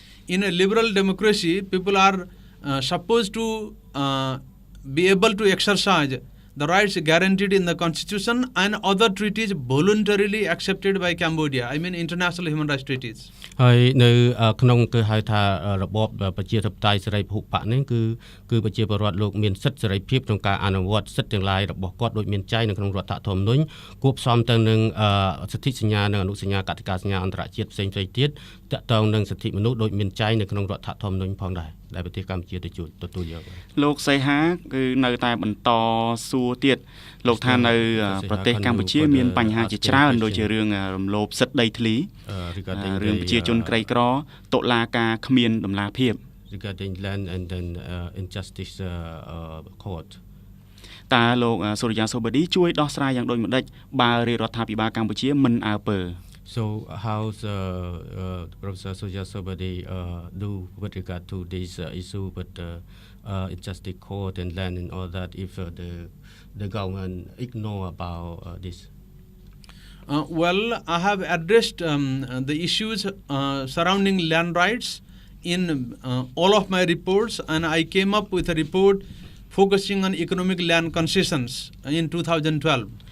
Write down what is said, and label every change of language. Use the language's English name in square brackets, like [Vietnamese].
[English] In a liberal democracy, people are supposed to be able to exercise the rights guaranteed in the Constitution and other treaties voluntarily accepted by Cambodia. I mean international human rights treaties. [Khmer] ហើយនៅក្នុងគឺហៅថារបបប្រជាធិបតេយ្យសេរីពហុបកនេះគឺប្រជាពលរដ្ឋលោកមានសិទ្ធិសេរីភាពក្នុងការអនុវត្តសិទ្ធិទាំងឡាយរបស់គាត់ដូចមានចែងនៅក្នុងរដ្ឋធម្មនុញ្ញគួបផ្សំទៅនឹងសិទ្ធិសញ្ញានិងអនុសញ្ញាកតិកាសញ្ញាអន្តរជាតិផ្សេងៗទៀតតាក់ទងនឹងសិទ្ធិមនុស្សដូចមានចែងនៅក្នុងរដ្ឋធម្មនុញ្ញផងដែរដែលប្រទេសកម្ពុជាទទួលយក លោកសីហាគឺនៅតែបន្តសួរទៀតលោកថានៅប្រទេសកម្ពុជាមានបញ្ហាជាច្រើនដូចជារឿងរំលោភសិទ្ធិដីធ្លីរឿងប្រជាជនក្រីក្រតុលាការគ្មានដំណាភាព [English] regarding land and then injustice court [Khmer] តើលោកសូរិយាសូបឌីជួយដោះស្រាយយ៉ាងដូចម្ដេចបើរាជរដ្ឋាភិបាលកម្ពុជាមិនអើពើ [English] So how's Professor Surya Sobadi do with regard to this issue with injustice court and land and all that if the government ignore about this? Well, I have addressed the issues surrounding land rights in all of my reports, and I came up with a report focusing on economic land concessions in 2012.